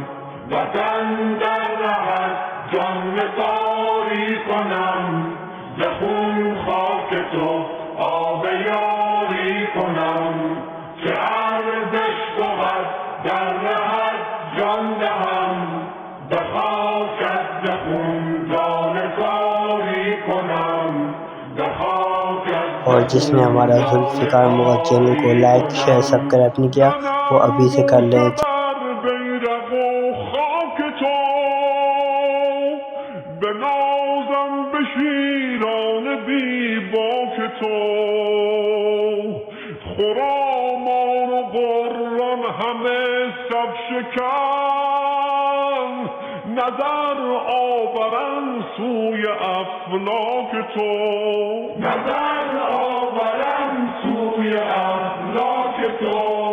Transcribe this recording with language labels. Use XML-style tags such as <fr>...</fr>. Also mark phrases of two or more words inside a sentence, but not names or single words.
<fa>وطن در رهت جان نثاری کنم، ز خون خاک تو آب یاری کنم. چه ارزش بود در رهت جان دهم، به خاکت ز خون لاله زاری کنم، به خاکت.</fa> <hi>और जिसने हमारा जुल्फ़िकार मुग़ल चैनल को</hi> <en>like share subscribe</en> <hi>नहीं किया वो अभी से कर लें।</hi> <fa>بیرق و خاک تو، بنازم به شیران بی باک تو، خرامان و قران همه صف شکن، نظر آورن سوی افلاک تو، نظر آورن سوی افلاک تو.</fa>